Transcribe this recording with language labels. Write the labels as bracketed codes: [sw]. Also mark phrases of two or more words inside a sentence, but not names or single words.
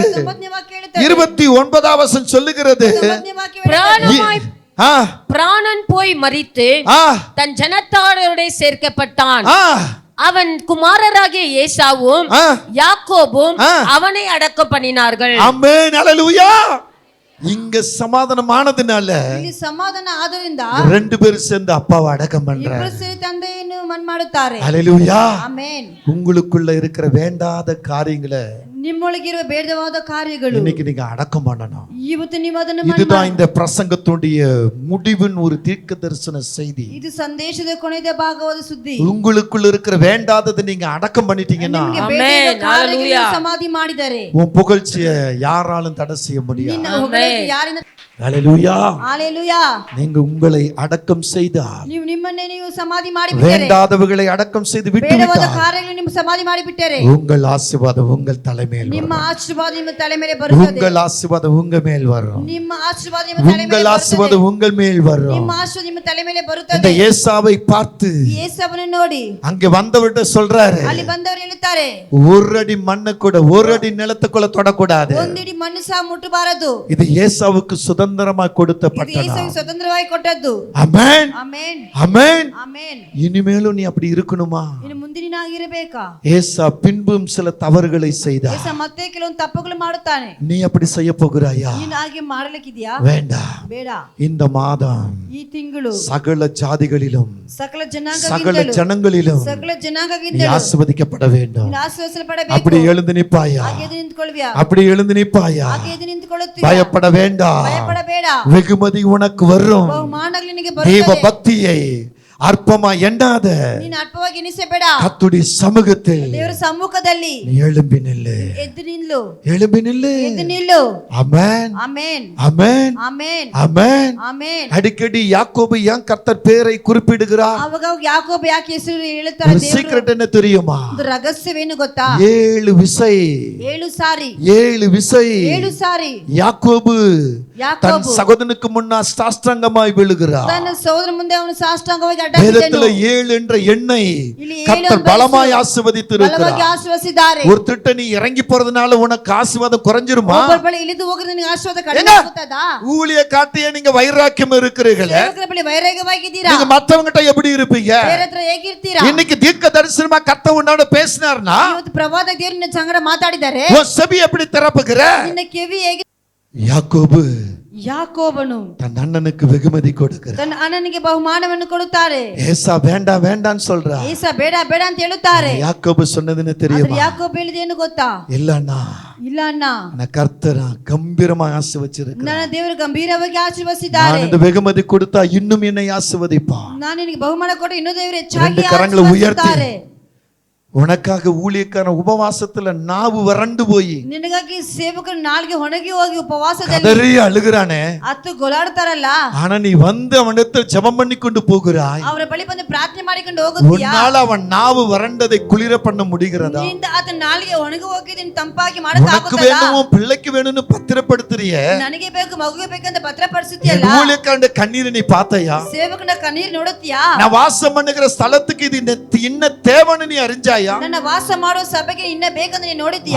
[ta] 29ஆம் வசனம் சொல்லுகிறது. பிராணன் போய் மரித்து தன் ஜனத்தாரோட சேர்க்கப்பட்டான். அவன் குமாரராகிய ஏசாவும் யாக்கோபும் அவனை அடக்கம் பண்ணினார்கள். ஆமென், ஹல்லேலூயா. இங்க சமாதானமானதுனால [kn] ಇಲ್ಲಿ ಸಮಾಧಾನ ಆದರಿಂದ [ta] ரெண்டு பேரும் சேர்ந்து அப்பாவை அடக்கம் பண்றாங்க. [kn] ಇಬ್ಬರು ಸೇರಿ ತಂದೆಯನ್ನು ಮನ್ ಮಾಡುತ್ತಾರೆ. [ta] ஹல்லேலூயா. [kn] ಆಮೆನ್. [ta] உங்களுக்குள்ள இருக்கிற வேண்டாத காரியங்களை [kn] ನಿಮ್ಮೊಳಗಿರುವ ಬೇಡವಾದ ಕಾರ್ಯಗಳು [ta] இன்னைக்கு நீங்க அடக்கம் பண்ணணும். [kn] ಇವತ್ತು ನೀವು ಅದನ್ನು [ta] இதுதான் இந்த பிரசங்கத்துடைய முடிவின் ஒரு தீர்க்க தரிசன செய்தி. [kn] ಇದು ಸಂದೇಶದ ಕೊನೆಯ ಭಾಗವಾದ ಸುದ್ದಿ. [ta] உங்களுக்குள்ள இருக்கிற வேண்டாததை நீங்க அடக்கம் பண்ணிட்டீங்கன்னா [kn] ಆಮೆನ್, ಹಲ್ಲೆಲೂಯಾ. ಸಮಾಧಿ ಮಾಡಿದರೆ [ta] உன் புகழ்ச்சியை யாராலும் தடை செய்ய முடியாது. [kn] ನಿನ್ನ ಹೊಗಳಿಕೆ ಯಾರಿಂದ [ta] ஹல்லேலூயா. ஹalleluya. நீங்க உங்களை அடக்கம் செய்தால் [kn] ನೀವು ನಿಮ್ಮನ್ನೇ ನೀವು ಸಮಾಧಿ ಮಾಡಿಬಿಟ್ಟರೆ [ta] வேண்டாதவைகளை அடக்கம் செய்து விட்டு [kn] ಬೇಡವಾದ [ta] விட்டால் [kn] ಕಾರ್ಯಗಳನ್ನು ನೀವು ಸಮಾಧಿ ಮಾಡಿಬಿಟ್ಟರೆ [ta] உங்கள் ஆசீர்வாதம் உங்கள் தலைமையில் [kn] ನಿಮ್ಮ [ta] வரும். [kn] ಆಶೀರ್ವಾದ ನಿಮ್ಮ ತಲೆ ಮೇಲೆ ಬರುತ್ತದೆ. [ta] உங்கள் ஆசீர்வாதம் உங்க மேல் வரும். [kn] ನಿಮ್ಮ ಆಶೀರ್ವಾದ ನಿಮ್ಮ ತಲೆ ಮೇಲೆ [ta] உங்கள் [kn] ಬರುತ್ತದೆ. [ta] ஆசீர்வாதம் உங்கள் மேல் வரும். [kn] ನಿಮ್ಮ ಆಶೀರ್ವಾದ ನಿಮ್ಮ ತಲೆ ಮೇಲೆ [ta] இந்த [kn] ಬರುತ್ತದೆ. [ta] ஏசாவை பார்த்து [kn] ಯೇಸವನು ನೋಡಿ [ta] அங்க வந்தவர்கிட்ட சொல்றாரு, [kn] ಅಲ್ಲಿ ಬಂದವರು ಹೇಳುತ್ತಾರೆ, [ta] ஒரு அடி மண்ணு கூட ஒரு அடி நிலத்துக்குள்ள தொடக்கூடாது. [kn] ಒಂದಿಡಿ ಮಣ್ಣು ಸಹ ಮುಟ್ಟಬಾರದು. [ta] இது ஏசாவுக்கு சுதந்திரமா கொடுத்த [kn] ಇದು [ta] பட்டணம். [kn] ಯೇಸುವಿಗೆ ಸ್ವತಂತ್ರವಾಗಿ ಕೊಟ್ಟದ್ದು. [ta] ஆமென், [kn] ಆಮೆನ್, [ta] ஆமென். [kn] ಆಮೆನ್. [ta] இனிமேலும் நீ அப்படி இருக்கணுமா? [kn] ಇನ್ನು ಮುಂದಿನಾಗಿರಬೇಕಾ? [ta] ஏசா பின்பும் சில தவறுகளை செய்தார். [kn] ಯೇಸು ಮತ್ತೆ ಕೆಲವೊಂದು ತಪ್ಪುಗಳು ಮಾಡುತ್ತಾನೆ. [ta] நீ அப்படி செய்ய போகிறாயா? [kn] ನೀನು ಹಾಗೆ ಮಾಡಲಿಕ್ಕಿದ್ಯಾ? [ta] வேண்டாம். [kn] ಬೇಡ. [ta] இந்த மாதம் [kn] ಈ ತಿಂಗಳು [ta] சகல ஜாதிகளிலும் [kn] ಸಕಲ [ta] சகல [kn] ಜನಾಂಗಗಳಿಂದಲೂ [ta] ஜனங்களிலும் [kn] ಸಕಲ [ta] நீ [kn] ಜನಾಂಗಗಳಿಂದಲೂ [ta] ஆசீர்வதிக்கப்பட வேண்டும். [kn] ನೀನು ಆಶೀರ್ವದಿಸಲ್ಪಡಬೇಕು. [ta] அப்படி எழுந்து நிப்பாயா? [kn] ಹಾಗೆ ಎದ್ದು ನಿಂತುಕೊಳ್ಳುವಿಯಾ? [ta] அப்படி எழுந்து நிப்பாயா? [kn] ಹಾಗೆ ಎದ್ದು ನಿಂತುಕೊಳ್ಳುತ್ತೀಯಾ? [ta] பயப்பட வேண்டாம். [kn] ಭಯಪಡಬೇಡ. [ta] வெகுமதி உனக்கு வரும். [kn] ಬಹುಮಾನಗಳು ನಿನಗೆ [ta] தேவ [kn] ಬರುತ್ತದೆ. [ta] பக்தியை அற்பமா எண்ணாத. [kn] ನೀನು ಅಲ್ಪವಾಗಿ ಎಣಿಸಬೇಡ. [ta] கர்த்தருடைய சமூகத்தில் [kn] ದೇವರ ಸಮ್ಮುಖದಲ್ಲಿ [ta] நீ எழும்பி நில்லு. [kn] ಎದ್ದು ನಿಲ್ಲು. [ta] எழும்பி நில்லு. [kn] ಎದ್ದು ನಿಲ್ಲು. [ta] ஆமென், [kn] ಆಮೆನ್, [ta] ஆமென், [kn] ಆಮೆನ್, [ta] ஆமென். [kn] ಆಮೆನ್. [ta] அடிக்கடி யாக்கோபு ஏன் கர்த்தர் பேரை குறிப்பிடுகிறார்? [kn] ಅವಾಗ ಯಾಕೋಬ ಯಾಕೆ ಹೆಸರು ಹೇಳುತ್ತಾರೆ [ta] ஒரு [kn] ದೇವರು? [ta] சீக்ரெட் என்ன தெரியுமா? [kn] ಒಂದು ರಹಸ್ಯವೇನು ಗೊತ್ತಾ? [ta] 7 விசை [kn] 7 ಸಾರಿ [ta] 7 விசை [kn] 7 ಸಾರಿ [ta] யாக்கோபு தன் [kn] ಯಾಕೋಬು [ta] சகோதரனுக்கு முன்னா சாஷ்டாங்கமாய் விழுகிறார். [kn] ತನ್ನ ಸಹೋದರ ಮುಂದೆ ಅವನು ಸಾಷ್ಟಾಂಗವಾಗಿ [ta] வேதத்துல [kn] ಅಡ್ಡಬಿದ್ದನು. [ta] 7 என்ற எண்ணை [kn] ಇಲ್ಲಿ 7 [ta] கர்த்தர் பலமாய் ஆசீர்வதித்திருக்கிறார். [kn] ಬಲವಾಗಿ ಆಶೀರ್ವದಿಸಿದ್ದಾರೆ. [ta] ஒரு திட்ட நீ இறங்கி போறதுனால உனக்கு ஆசீர்வாதம் குறைஞ்சிருமா? [kn] ಒಬ್ಬರ ಬಳಿ ಇಳಿದು ಹೋಗಿದ್ರೆ ನಿನಗೆ ಆಶೀರ್ವಾದ ಕಡಿಮೆ [ta] என்ன? [kn] ಆಗುತ್ತದಾ? [ta] ஊழிய காட்டியே நீங்க வைராக்கியம் இருக்கிறீர்களே, [kn] ಸೇವಕರ ಬಳಿ ವೈರಾಗ್ಯವಾಗಿದ್ದೀರಾ? [ta] நீங்க மத்தவங்கிட்ட எப்படி இருப்பீங்க? [kn] ಬೇರೆ ಹತ್ರ ಹೇಗಿರ್ತೀರಾ? [ta] இன்னைக்கு தீர்க்க தரிசனமா கர்த்தர் உன்னோட பேசினார்னா [kn] ಇವತ್ತು ಪ್ರವಾದ ದೇವರು ನಿನ್ನ ಸಂಗಡ ಮಾತಾಡಿದ್ದಾರೆ. [ta] உன் செவி எப்படி திறப்புகிற? [kn] ನಿನ್ನ ಕಿವಿ ಹೇಗೆ? [ta] யாக்கோபு [kn] ಯಾಕೋಬನು [ta] தன் அண்ணனுக்கு வெகுமதி கொடுக்கிறார். [kn] ತನ್ನ ಅಣ್ಣನಿಗೆ ಬಹುಮಾನವನ್ನು ಕೊಡುತ್ತಾರೆ. [ta] ஏசா வேண்டாம் வேண்டாம்னு சொல்றா. [kn] ಏಸ ಬೇಡ ಬೇಡ ಅಂತ ಹೇಳುತ್ತಾರೆ. [ta] யாக்கோபு சொன்னதுன்னு [kn] ಆದ್ರೆ [ta] தெரியுமா? [kn] ಯಾಕೋಬ ಹೇಳಿದೇನು ಗೊತ್ತಾ? [ta] இல்லன்னா [kn] ಇಲ್ಲ ಅಣ್ಣ, [ta] நான் கர்த்தரா கம்பீரமா ஆசீர்வச்சிருக்கிறேன். [kn] ನನ್ನ ದೇವರು ಗಂಭೀರವಾಗಿ [ta] நான் [kn] ಆಶೀರ್ವದಿಸಿದ್ದಾರೆ. [ta] இந்த வெகுமதி கொடுத்தா இன்னும் என்னை ஆசீர்வதிப்பான். [kn] ನಾನು ನಿನಗೆ ಬಹುಮಾನ ಕೊಟ್ಟು ಇನ್ನೂ ದೇವರು ಹೆಚ್ಚಾಗಿ [ta] ரெண்டு கரங்களை உயர்த்தி [kn] ಆಶೀರ್ವದಿಸುತ್ತಾರೆ. [ta] உனக்காக ஊழியக்கான உபவாசத்துல நாவு வறண்டு போய் [kn] ನಿನಗಾಗಿ ಸೇವಕರು ನಾಲ್ಗೆ ಒಣಗಿ ಹೋಗಿ ಉಪವಾಸದಲ್ಲಿ [ta] கதறி அழுகிறானே, [kn] ಹತ್ತು ಗೊಲಾಡ್ತಾರಲ್ಲ, [ta] ஆனா நீ வந்து அவனிடத்தில் ஜெபம் பண்ணி கொண்டு போகிறாய். [kn] ಅವರ ಬಳಿ ಬಂದು ಪ್ರಾರ್ಥನೆ ಮಾಡಿಕೊಂಡು ಹೋಗುತ್ತೀಯಾ? [ta] உன்னால அவன் நாவு வறண்டதை குளிர பண்ண முடிகிறதா? [kn] ನಿನ್ನಿಂದ ಆತನ ನಾಲ್ಗೆ ಒಣಗಿ ಹೋಗಿದ್ದೀನಿ ತಂಪಾಗಿ [ta] உனக்கு [kn] ಮಾಡಕ್ಕಾಗುತ್ತದಾ? [ta] வேணுமோ பிள்ளைக்கு வேணும்னு பத்திரப்படுத்துறியே, [kn] ನನಗೆ ಬೇಕು ಮಗುಗೆ ಬೇಕಂತ ಭದ್ರಪಡಿಸುತ್ತೀಯಲ್ಲ. [ta] ஊழியக்காரன் கண்ணீரை நீ பார்த்தையா? [kn] ಸೇವಕನ ಕಣ್ಣೀರು ನೋಡುತ್ತೀಯಾ? [ta] நான் வாசம் பண்ணுகிற ஸ்தலத்துக்கு இது இன்ன தேவைன்னு நீ அறிஞ்சாயா? [kn] ನನ್ನ ವಾಸ ಮಾಡುವ ಸಭೆಗೆ ಇನ್ನ ಬೇಕಂತ ನೀನು ನೋಡಿದ್ಯಾ?